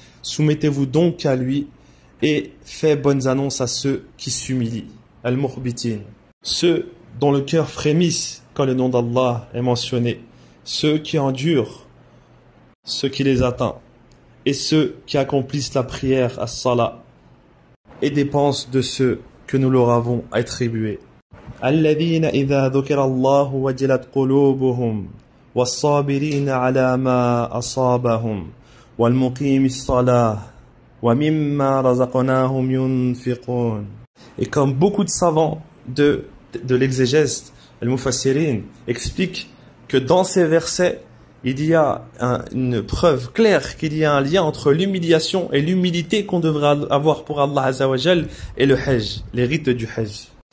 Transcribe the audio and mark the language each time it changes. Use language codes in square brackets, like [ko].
[fr] Soumettez-vous donc à lui et faites bonnes annonces à ceux qui s'humilient, al-mukhbitin, ceux dont le cœur frémisse quand le nom d'Allah est mentionné, ceux qui endurent ce qui les atteint, et ceux qui accomplissent la prière as-salat et dépensent de ceux que nous leur avons attribués. [ar] الذين إذا ذكر الله وجلت قلوبهم والصابرين على ما أصابهم والمقيم الصلاة ومما رزقناهم ينفقون. [fr] Et comme beaucoup de savants de l'exégèse, al-mufassirin, expliquent que dans ces versets, il y a une preuve claire qu'il y a un lien entre l'humiliation et l'humilité qu'on devrait avoir pour Allah Azza wa Jal et le Hajj, les rites du Hajj.